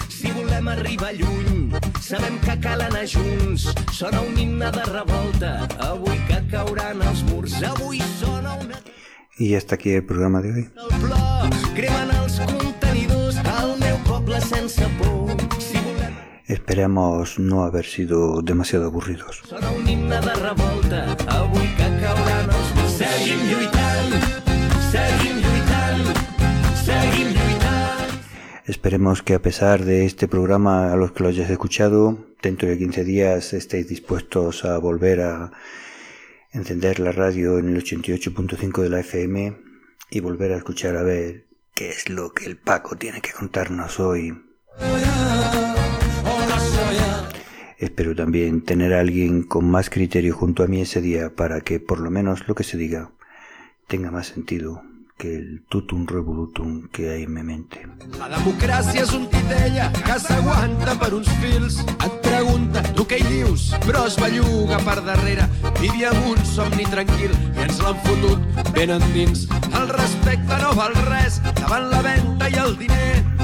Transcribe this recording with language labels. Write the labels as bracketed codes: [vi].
[ca] Si volem arribar lluny, sabem que cal anar junts. Sona un himne de revolta, avui que cauran els murs. Avui sona una... I ja està aquí el programa d'avui. El plor, cremen els contenidors, el meu poble sense por. Si volem... [es] Esperemos no haber sido demasiado aburridos. [ca] Sona un himne de revolta, avui que cauran els murs. Seguim lluitant, seguim lluitant, seguim lluitant. [es] Esperemos que a pesar de este programa, a los que lo hayáis escuchado, dentro de 15 días estéis dispuestos a volver a encender la radio en el 88.5 de la FM y volver a escuchar a ver qué es lo que el Paco tiene que contarnos hoy. Espero también tener a alguien con más criterio junto a mí ese día para que por lo menos lo que se diga tenga más sentido que el tutum revolutum que hay en mi mente. [ca] La democràcia és un titella que s'aguanta per uns fils. Et pregunta tu què hi dius, però es belluga per darrere. Vivíem un somni tranquil i ens l'han fotut ben endins. El respecte no val res davant la venda i el diner.